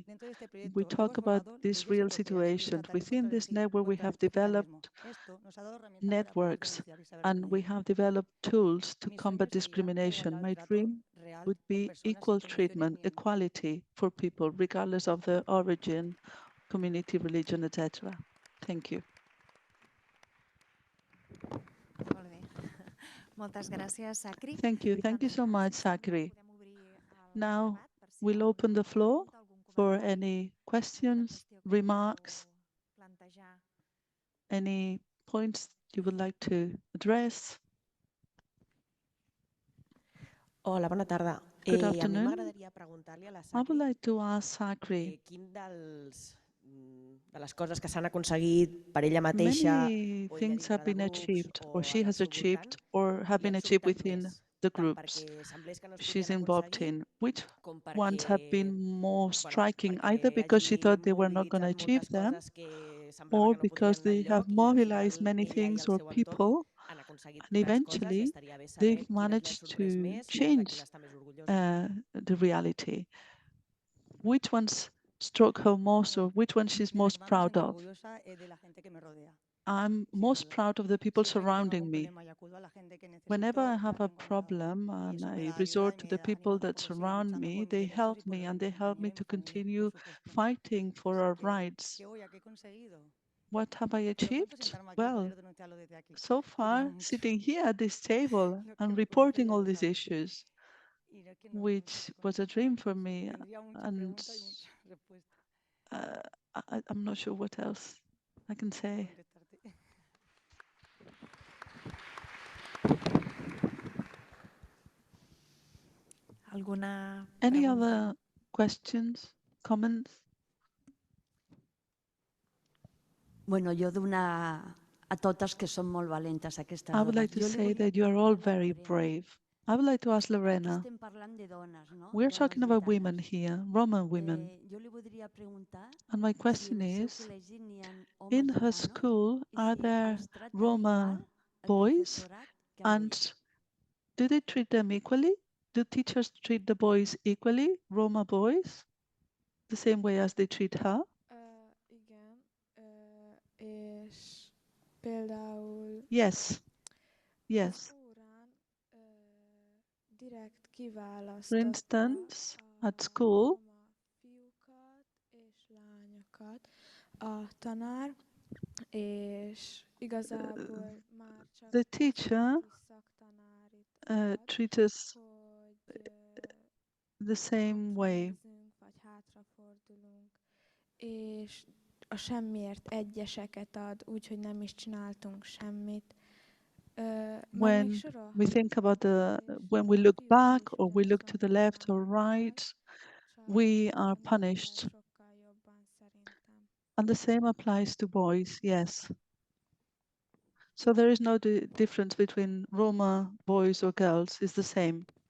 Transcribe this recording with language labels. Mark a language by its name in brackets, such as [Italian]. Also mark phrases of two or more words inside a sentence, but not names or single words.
[English] We talk about these real situations. Within this network, we have developed networks and we have developed tools to combat discrimination. My dream would be equal treatment, equality for people, regardless of their origin, community, religion, etc. Thank you. [Catalan] Moltes gràcies, Sacri. [English] Thank you. Thank you so much, Sacri. Now we'll open the floor for any questions, remarks, any points you would like to address. [Catalan] Hola, bona tarda. [English] Good [Catalan] A mi [English] afternoon. [Catalan] m'agradaria preguntar-li a la [English] I would Sacri like to ask Sacri. [Catalan] Quin de les coses que s'han aconseguit per ella mateixa [English] Many [Catalan] o ella [English] things [Catalan] dintre [English] have [Catalan] de [English] been [Catalan] grups [English] achieved, [Catalan] o [English] or she [Catalan] en el [English] has [Catalan] seu voltant [English] achieved, or have [Catalan] li ha [English] been achieved [Catalan] sobtat [English] within [Catalan] més, [English] the [Catalan] tant [English] groups [Catalan] perquè semblés que no es [English] she's [Catalan] podien [English] involved [Catalan] aconseguir [English] in. Which [Catalan] com [English] ones have [Catalan] perquè, [English] been more striking, either [Catalan] perquè [English] because she [Catalan] hagi [English] thought they were not going to [Catalan] mobilitzat [English] achieve [Catalan] moltes [English] them, [Catalan] coses que semblava [English] or [Catalan] que no [English] because [Catalan] podrien anar [English] they have [Catalan] enlloc i al final [English] mobilized many [Catalan] ella i [English] things [Catalan] el [English] or [Catalan] seu entorn [English] people, [Catalan] han aconseguit [English] and [Catalan] grans coses i [English] eventually [Catalan] estaria bé saber [English] they've [Catalan] quines li ha [English] managed [Catalan] sorprès [English] to [Catalan] més, quina és la que [English] change [Catalan] ella està més orgullosa. [English] the reality. Which ones struck her most, or which one she's most proud of? I'm most proud of the people surrounding me. Whenever I have a problem and I resort to the people that surround me, they help me and they help me to continue fighting for our rights. What have I achieved? Well, so far, sitting here at this table and reporting all these issues, which was a dream for me, and I'm not sure what else I can say. [Catalan] Alguna [English] Any [Catalan] pregunta? [English] other questions, comments? [Catalan] Bueno, jo donar a totes que són molt valentes aquestes [English] I would [Catalan] dones. [English] like to say that you are all very brave. I would like to ask [Catalan] Aquí Lorena. estem parlant de dones, no? [English] We're [Catalan] Dones [English] talking about [Catalan] gitanes. [English] women here, Roman women. [Catalan] Jo li voldria preguntar [English] And my [Catalan] si [English] question [Catalan] en el seu [English] is, [Catalan] col·legi n'hi ha homes [English] in her [Catalan] gitanos [English] school, [Catalan] i [English] are [Catalan] si [English] there [Catalan] els tracten [English] Roma [Catalan] igual el [English] boys? [Catalan] professorat que amb [English] And [Catalan] elles. [English] do they treat them equally? Do teachers treat the boys equally, Roma boys? the same way as they treat her? [Hungarian] Igen, és például [English] Yes. Yes. [Hungarian] az órán direkt [English] For [Hungarian] kiválasztotta [English] instance, at school, [Hungarian] fiúkat és lányokat a tanár, és igazából már csak [English] the teacher treats us the same way. [Hungarian] vagy hátrafordulunk, és a semmiért egyeseket ad, úgyhogy nem is csináltunk semmit. [English] When we think about when we look back or we look to the left or right, we are punished. And the same applies to boys, yes. So there is no difference between Roma boys or girls, it's the same.